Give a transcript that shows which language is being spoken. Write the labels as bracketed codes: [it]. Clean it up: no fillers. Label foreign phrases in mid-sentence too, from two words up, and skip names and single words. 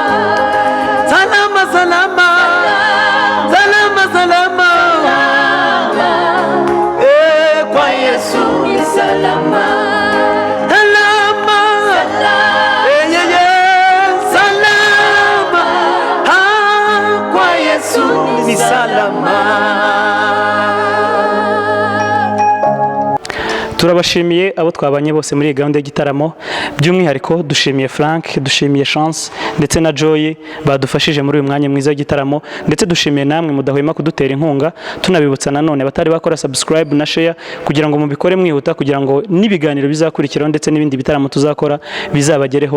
[sw] salama salama, salama salama, kwa Yesu ni salama, salama, salama, kwa Yesu ni salama. [rw] turabashimiye abo twabanye bose muri iyi gahunda y'igitaramo, by'umwihariko dushimiye Frank, dushimiye Chance ndetse na Joy badufashije muri uyu mwanya mwiza w'igitaramo, ndetse dushimiye namwe mudahwema kudutera inkunga, tunabibutsa nanone batari bakora subscribe na share kugira ngo mubikore mwihuta, kugira ngo n'ibiganiro bizakurikiraho ndetse n'ibindi bitaramo tuzakora bizabagereho.